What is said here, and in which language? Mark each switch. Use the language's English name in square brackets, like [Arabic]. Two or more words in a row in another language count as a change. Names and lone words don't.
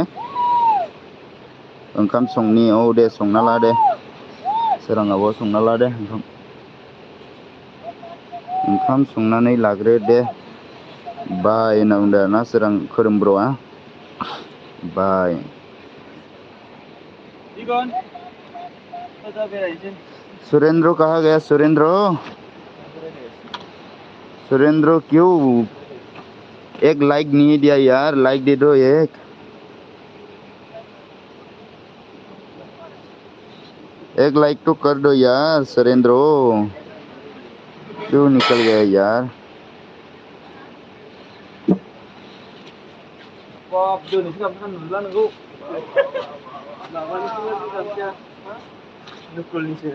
[Bodo] ओंखाम संनि, औ दे संना ला दे सोरां आब' संना ला दे ओंखाम संनानै लाग्रो दे। बाय होनना बुंदों आरोना सोरां खोरोम ब्र'आ, बाय। दिगन दा बेरायनोसै। [Hindi] सुरेंद्र कहाँ गया सुरेंद्र? सुरेंद्र क्यों एक लाइक नहीं दिया यार, लाइक दे दो एक लाइक तो कर दो यार सुरेंद्र, क्यों निकल गया यार? [Bodo] बाप दोनैसो गाबोन नुला नोंखौ। माबानिसो गामसाया, नखलनिसो।